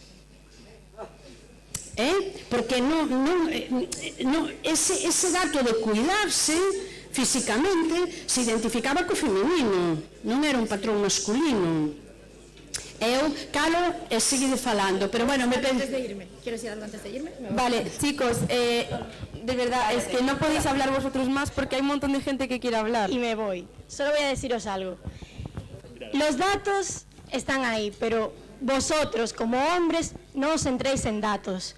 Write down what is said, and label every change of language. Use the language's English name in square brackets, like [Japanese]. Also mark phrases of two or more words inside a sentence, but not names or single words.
[Galician] Porque ese dato de cuidarse físicamente se identificaba co feminino, non era un patrón masculino. Eu calo e seguide falando, pero bueno, [Spanish] Antes de irme, ¿quieres decir algo antes de irme? Vale, chicos, de verdad, es que no podéis hablar vosotros más porque hay un montón de gente que quiere hablar. Y me voy. Solo voy a deciros algo. Los datos están ahí, pero vosotros como hombres no os centréis en datos.